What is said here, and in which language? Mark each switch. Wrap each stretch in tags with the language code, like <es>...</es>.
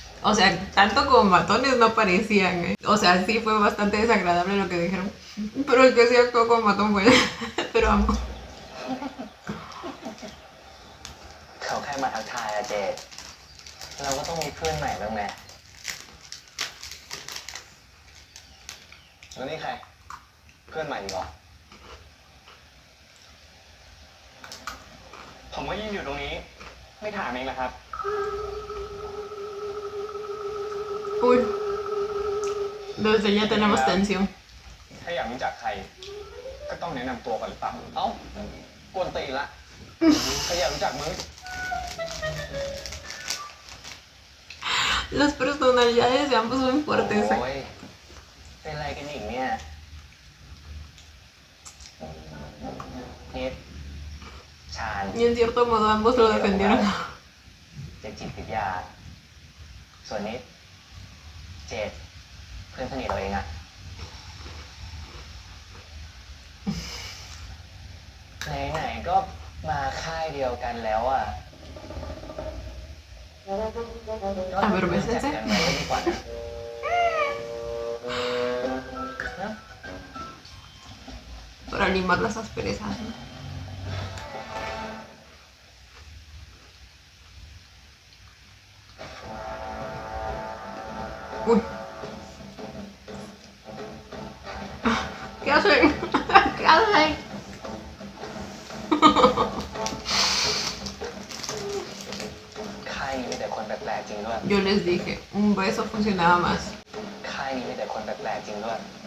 <es>O sea, tanto como matones no parecían, ¿eh? O sea, sí fue bastante desagradable lo que dijeron. Pero el que sí actuó como matón fue él. Pero amo.</es> <th>เขาแค่มาทักทายอะเจดเราก็ต้องมีเพื่อนใหม่บ้างไหมแล้วนี่ใคร เพื่อนใหม่อีกเหรอ ผมก็ยืนอยู่ตรงนี้ ไม่ถามเองนะครับ Uy.</th> <es>Desde ya tenemos tensión.</es> <th>ถ้าอยากรู้จักใคร ก็ต้องแนะนำตัวก่อนหรือเปล่า เอ้ากวนตีนละใครอยากรู้จักมึง</th> <es>Las personalidades de ambos son fuertes, โอ้ ¿eh?</es> <th>ยเป็นไรกันอีกเนี่ยนิดชาญ</th> <es>Y en cierto modo ambos lo defendieron.</es> <th>เจดจิตวิทยา ส่วนนิดเจดเพื่อนสนิทเราเองอะไหนๆก็มาค่ายเดียวกันแล้วอะ</th> <es>A ver,</es> <th>รู้จัก</th> <es>bésense.</es> <th>กันไว้ดีกว่านะนะ</th> <es>Para limar las asperezas, ¿no? Uy. ¿Qué hacen? ¿Qué hacen?</es> <th>ค่ายนี้มีแต่คนแปลกๆจริงด้วย</th> <es>Yo les dije, un beso funcionaba más.</es> <th>ค่ายนี้มีแต่คนแปลกๆจริงด้วย</th>